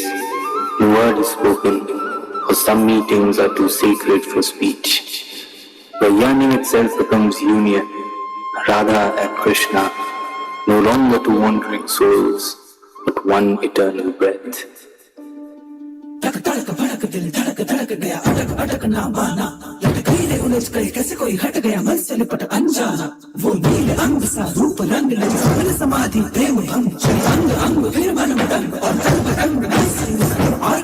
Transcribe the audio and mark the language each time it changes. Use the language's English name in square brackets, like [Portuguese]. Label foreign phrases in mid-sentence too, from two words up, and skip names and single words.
[English] No word is spoken, for some meetings are too sacred for speech. Where yearning itself becomes union, Radha and Krishna, no longer two wandering souls, but one eternal breath. [Hindi] कैसे कोई हट गया मन से लिपट अनजाना, वो नीले अंग सा रूप रंग लगी मन समाधि प्रेम भंग, अंग अंग फिर मन मदंग और तंग तंग और